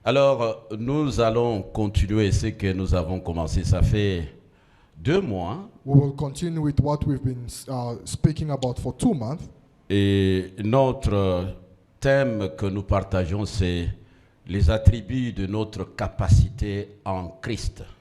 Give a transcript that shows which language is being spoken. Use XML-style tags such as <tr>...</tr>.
<fr>Alors, nous allons continuer ce que nous avons commencé. Ça fait 2 mois.</fr> <en>We will continue with what we've been speaking about for 2 months.</en> <fr>Et notre thème que nous partageons, c'est les attributs de notre capacité en Christ.</fr>